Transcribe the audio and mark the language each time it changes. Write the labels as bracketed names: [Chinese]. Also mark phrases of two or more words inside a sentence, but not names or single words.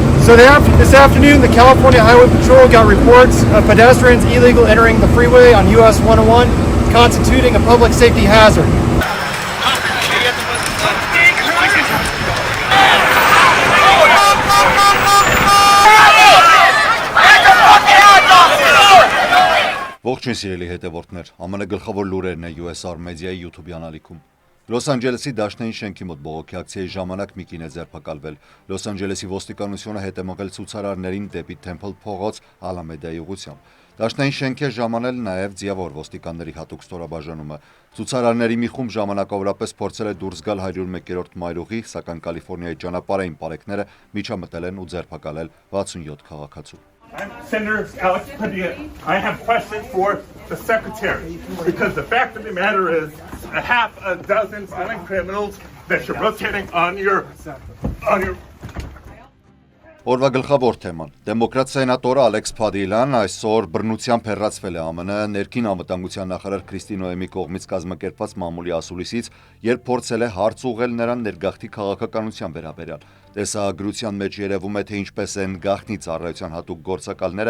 [English] This afternoon, the California Highway Patrol got reports of pedestrians illegally entering the freeway on US 101, constituting a public safety hazard. [Armenian] Ողջույն սիրելի հետևորդներ, ԱՄՆ գլխավոր լուրերն է USR Media-ի YouTube յանալիքում։ Լոս Անջելեսի դաշնային շենքի մոտ բողոքի ակցիայի ժամանակ մի կին է ձերբակալվել։ Լոս Անջելեսի ոստիկանությունը հետ է մղել ցուցարարներին դեպի Թեմփլ փողոց Ալամեդայի ուղղությամբ։ Դաշնային շենք է ժամանել նաև ձիավոր ոստիկանների հատուկ ստորաբաժանումը։ Ցուցարարների մի խումբ ժամանակավորապես փորձել է դուրս գալ 101-րդ մայրուղի, սակայն Կալիֆոռնիայի ճանապարհային պարեկները միջամտել են ու ձերբակալել 67 քաղաքացու։ [English] I'm Senator Alex Padilla. I have questions for the Secretary because the fact of the matter is a half a dozen violent criminals that you're rotating on your [Armenian] Օրվա գլխավոր թեման դեմոկրատ սենատորը Ալեքս Փադիլան այսօր բռնությամբ հեռացվել է ԱՄՆ ներքին անվտանգության նախարար Քրիստի Նոեմի կողմից կազմակերպված մամուլի ասուլիսից, երբ փորձել է հարց ուղղել նրան ներգաղթի քաղաքականության վերաբերյալ։ Տեսահագրության մեջ երևում է, թե ինչպես են գաղտնի ծառայության հատուկ գործակալները